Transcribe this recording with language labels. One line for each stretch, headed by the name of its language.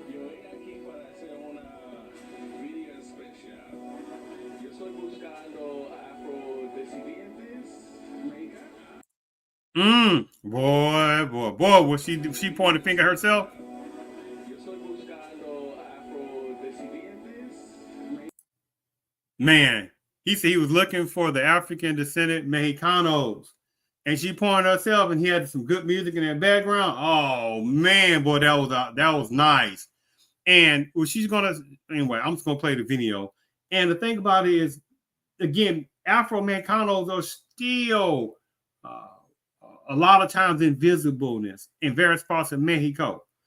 Spanish: Yo vine aquí para hacer una video especial. Yo estoy buscando afrodescendientes mexicanos.
English: Boy, was she pointed finger herself?
Spanish: Yo estoy buscando afrodescendientes.
English: Man, he said he was looking for the African descendant Mexicanos. And she pointed herself, and he had some good music in that background. Oh man, boy, that was nice. And well, she's gonna anyway. I'm just gonna play the video. And the thing about it is, again, Afro-Mexicanos are still a lot of times invisibleness in various parts of Mexico.